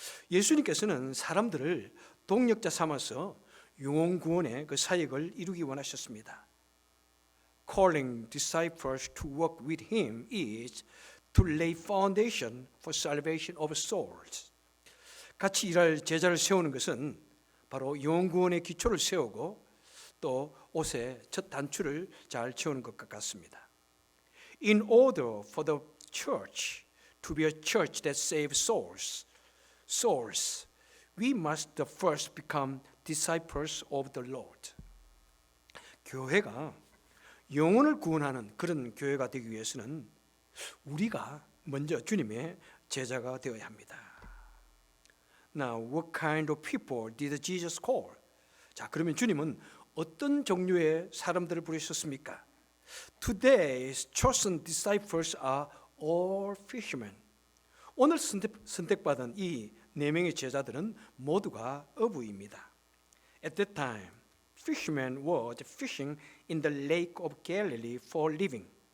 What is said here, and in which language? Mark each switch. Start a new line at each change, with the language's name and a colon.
Korean: 예수님께서는 사람들을 동력자 삼아서 영혼 구원의 그 사역을 이루기 원하셨습니다.
English: Calling disciples to work with him is to lay foundation for salvation of souls.
Korean: 같이 일할 제자를 세우는 것은 바로 영혼 구원의 기초를 세우고 또 옷의 첫 단추를 잘 채우는 것과 같습니다.
English: In order for the church to be a church that saves souls, we must first become disciples of the Lord.
Korean: 교회가 영혼을 구원하는 그런 교회가 되기 위해서는 우리가 먼저 주님의 제자가 되어야 합니다.
English: Now, what kind of people did Jesus call?
Korean: 자, 그러면 주님은 어떤 종류의 사람들을 부르셨습니까?
English: Today's chosen disciples are all fishermen.
Korean: 오늘 선택받은 이 네 명의 제자들은 모두가 어부입니다.
English: At that time, fishermen were fishing in the lake of Galilee for living.